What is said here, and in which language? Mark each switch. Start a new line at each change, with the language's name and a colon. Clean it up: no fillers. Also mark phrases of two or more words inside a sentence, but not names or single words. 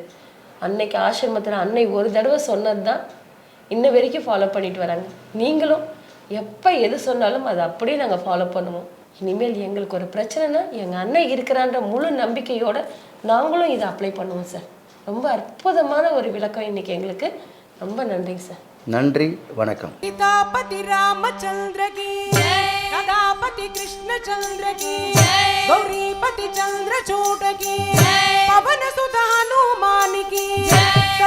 Tamil: அன்னைக்கு ஆசிரமத்தில் அன்னை ஒரு தடவை சொன்னது தான் இன்ன வரைக்கும் ஃபாலோ பண்ணிட்டு வராங்க. நீங்களும் எப்போ எது சொன்னாலும் அதை அப்படியே நாங்கள் ஃபாலோ பண்ணுவோம். இனிமேல் எங்களுக்கு ஒரு பிரச்சனைனா எங்கள் அன்னை இருக்கிறான்ற முழு நம்பிக்கையோடு நாங்களும் இதை அப்ளை பண்ணுவோம் சார். ரொம்ப அற்புதமான ஒரு விளக்கம் இன்னைக்கு எங்களுக்கு. ரொம்ப நன்றிங்க சார். நன்றி, வணக்கம்.
Hindi: सीतापति रामचंद्र की कदापति कृष्ण चंद्र की गौरीपति चंद्र चूट की पवन सुत हनुमान की